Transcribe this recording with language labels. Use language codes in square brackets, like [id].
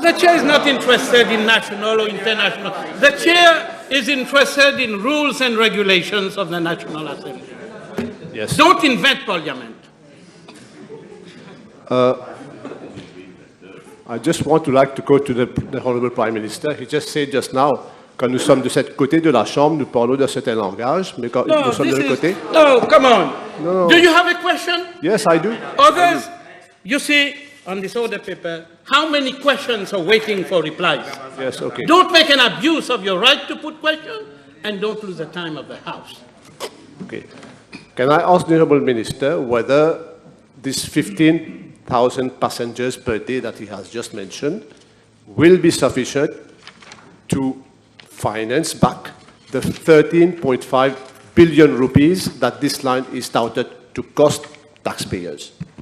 [en] The chair is not interested in national or international. The chair is interested in rules and regulations of the National Assembly. Yes. Don't invent parliament. I just want to go to the Honourable Prime Minister. He just said just now, [fr] quand nous sommes de cet côté de la Chambre, nous parlons de certain langage, mais quand nous sommes de l'autre côté... [en] No, come on. No. Do you have a question? Yes, I do. Others, you see on this order paper, how many questions are waiting for replies? Yes, okay. Don't make an abuse of your right to put questions, and don't lose the time of the House. Okay. Can I ask the Honourable Minister whether this 15,000 passengers per day that he has just mentioned will be sufficient to finance back the 13.5 billion rupees that this line is touted to cost taxpayers?